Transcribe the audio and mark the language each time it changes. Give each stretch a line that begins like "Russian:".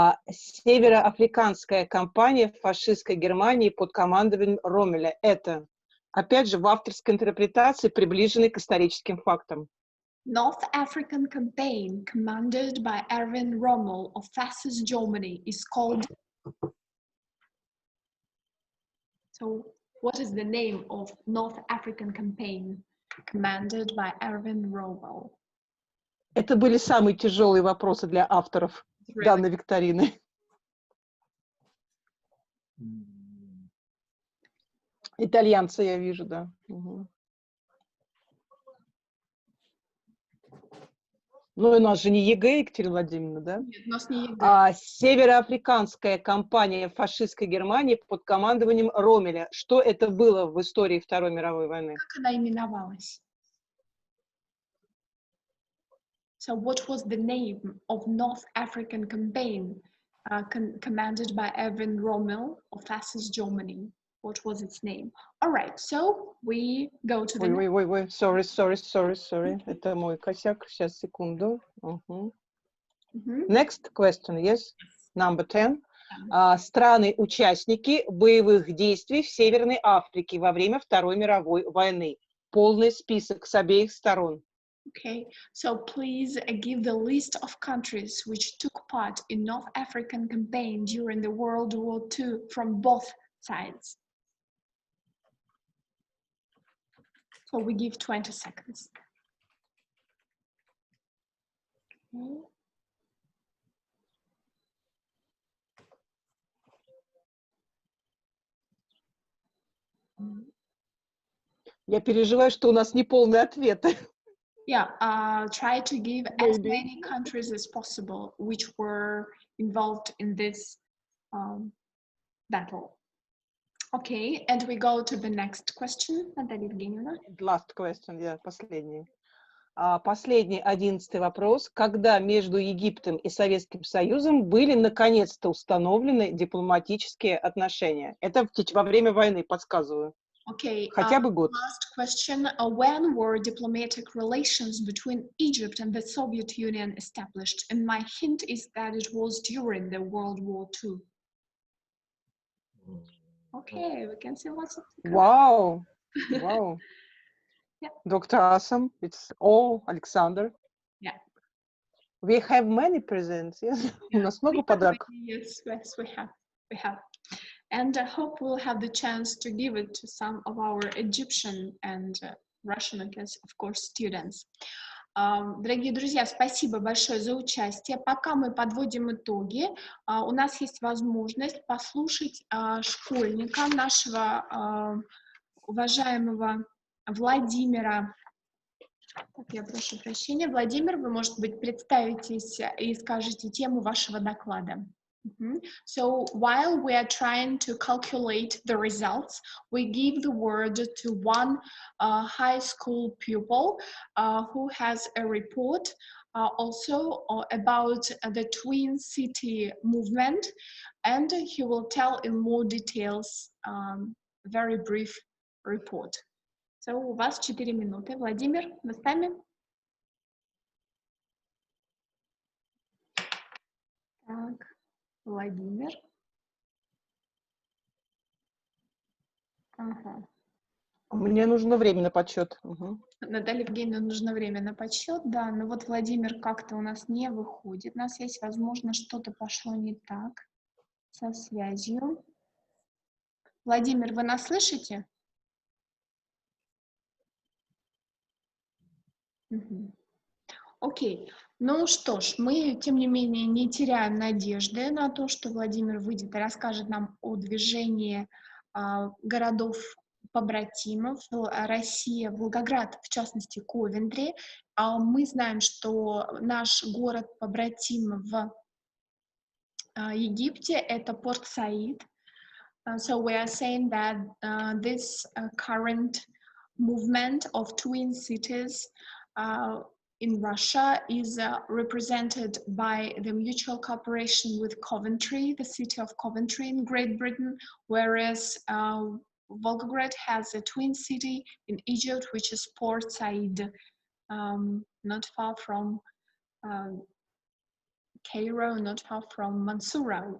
Russian: Североафриканская кампания фашистской Германии под командованием Роммеля. Это, опять же, в авторской интерпретации, приближенной к историческим фактам.
English: North African campaign commanded by Erwin Rommel of Fascist Germany is called. So, what is the name of North African campaign commanded by Erwin Rommel?
Russian: Это были самые тяжелые вопросы для авторов данной викторины. Итальянцы, я вижу, да. Ну, у нас же не ЕГЭ, Екатерина Владимировна, да? Нет, у нас не ЕГЭ. Североафриканская кампания фашистской Германии под командованием Роммеля. Что это было в истории Второй мировой войны? Как она именовалась?
English: So what was the name of North African campaign commanded by Erwin Rommel of Fascist Germany? What was its name? All right, so we go to the...
Russian: Ой,
English: sorry.
Russian: Это мой косяк. Сейчас, секунду.
English: Next question, yes? Number 10.
Russian: Страны-участники боевых действий в Северной Африке во время Второй мировой войны. Полный список с обеих сторон.
English: Okay, so please give the list of countries which took part in North African campaign during the World War II from both sides. So we give 20 seconds. Okay.
Russian: Я переживаю, что у нас неполные ответы.
English: Yeah, try to give as many countries as possible which were involved in this battle. Okay, and we go to the next question, Наталья Евгеньевна. Last question, yeah,
Russian: последний. Последний, 11-й вопрос. Когда между Египтом и Советским Союзом были наконец-то установлены дипломатические отношения? Это во время войны, подсказываю.
English: Okay,
Russian: Хотя бы год.
English: last question. When were diplomatic relations between Egypt and the Soviet Union established? And my hint is that it was during the World War II. Okay, we can see lots of... Wow. Yeah. Dr. Awesome. It's all Alexander. Yeah. We have many presents, yes?
Russian: У нас много подарков.
English: Yes, we have. And I hope we'll have the chance to give it to some of our Egyptian and Russian, I guess, of course, students.
Russian: Дорогие друзья, спасибо большое за участие. Пока мы подводим итоги, у нас есть возможность послушать школьника, нашего уважаемого Владимира. Так, я прошу прощения. Владимир, вы, может быть, представитесь и скажете тему вашего доклада.
English: So while we are trying to calculate the results, we give the word to one high school pupil who has a report also about the Twin City movement, and he will tell in more details very brief report. So
Russian: у вас 4 минуты. Владимир, вы с нами? Так. Владимир. Ага. Мне нужно время на подсчет. Наталье Евгеньевне нужно время на подсчет, да, но вот Владимир как-то у нас не выходит. У нас есть, возможно, что-то пошло не так со связью. Владимир, вы нас слышите? Окей. Ну что ж, мы, тем не менее, не теряем надежды на то, что Владимир выйдет и расскажет нам о движении городов-побратимов России, Волгоград, в частности, Ковентри. Мы знаем, что наш город-побратим в Египте — это Порт Саид.
English: So we are saying that this current movement of twin cities in Russia is represented by the mutual cooperation with Coventry, the city of Coventry in Great Britain, whereas Volgograd has a twin city in Egypt, which is Port Said, not far from Cairo, not far from Mansoura.